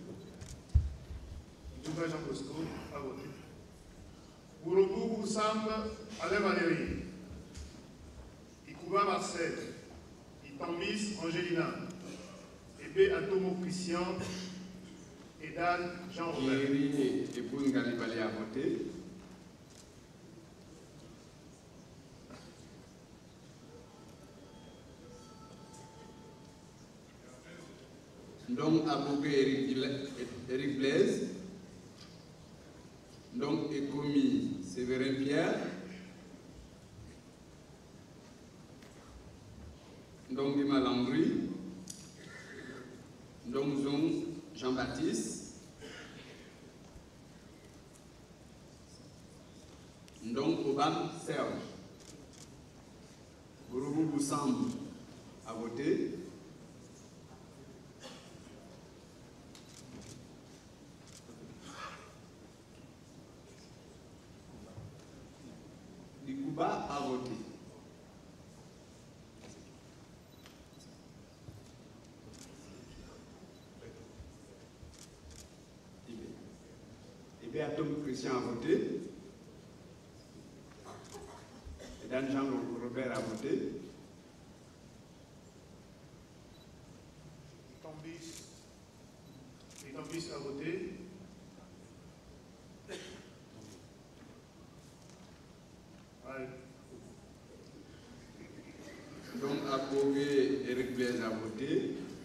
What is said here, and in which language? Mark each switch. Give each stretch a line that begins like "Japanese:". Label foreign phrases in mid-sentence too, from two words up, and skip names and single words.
French: Nzunga Jean Bosco a voté. Bourobou Samba Alain Valérie. Ikouba Marcel. Itambis Angelina. Ebe Atomo Christian. Edan Jean-Robert. Jerry épouse Ngalibali a voté. Ndong Aboubé Eric Blaise. Ndong Ekomi Séverin Pierre. Ndong Dima Landry. Ndong Zong Jean-Baptiste. Ndong Obam Serge. Gouroubou Boussamb a voté. Dikouba a voté. Atom Christian a voté. Dan Jean-Robert a voté. Itambis a voté. Donc Aboubé Eric Blaise a voté.